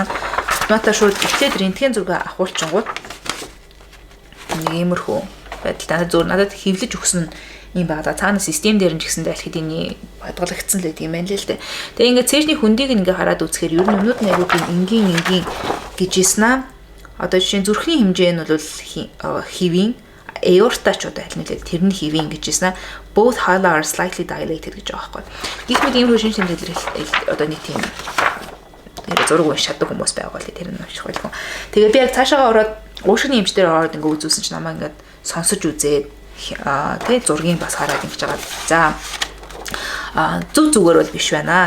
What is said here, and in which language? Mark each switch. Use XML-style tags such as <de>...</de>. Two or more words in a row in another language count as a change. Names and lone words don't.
<mn>Автоматар шууд эхлээд рентген зураг авахулчингууд нэг иймэрхүү байдалтай надад хэвлэж өгсөн юм байна. Цаана систем дээр нь ч гэсэндээ аль хэдийн бодгологдсон л гэдэг юм байна л дээ. Тэгээ ингээд цээжний хөндийг ингээ хараад үзэхээр ер нь өмнөд нь аягүй энгийн гэж ийсэн. Одоо жишээ зүрхний хэмжээ нь бол хэвийн aorta ч одоо аль нэлээд тэрний хэвийн гэж ийсэн.</mn> <en>Both hilar are slightly dilated</en> <mn>гэж байгаа байхгүй. Гэх мэт ийм шинж тэмдэглэл одоо нэг тийм зураг уншаадаг хүмүүс байгаа л тэр нь унших байлгүй. Тэгээ би яг цаашаа ороод уушгины эмч дээр ороод ингээ үзүүлсэн чинь намайг ингээ сонсож үзээд тэгээ зургийг бас хараад ингэж байгаа. За зүгээр бол биш байна.</mn>